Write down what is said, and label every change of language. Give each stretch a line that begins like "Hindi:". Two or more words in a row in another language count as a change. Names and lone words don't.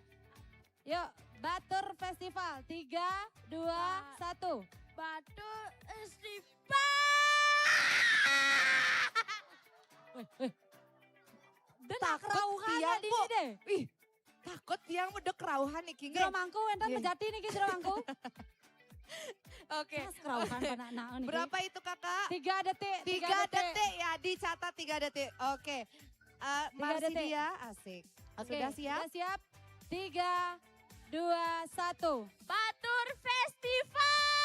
Indonesian: Yuk, Batur Festival. 3, 2, 1. Batur Festival. Dan Takut kerauhan tiang, di Bu. deh. Ih, takut tiang udah kerauhan nih King.
Balinese: Jero mangku enten
Indonesian: Iya.
Balinese: mejati nih ki jero mangku.
Indonesian: Oke. Mas kerauhan anak-anak nih. Berapa itu kakak? 3 detik. 3 detik ya, dicatat 3 detik. Oke. Marsidia, asik. Oke, Sudah siap? Sudah siap. 3, 2, 1. Batur Festival.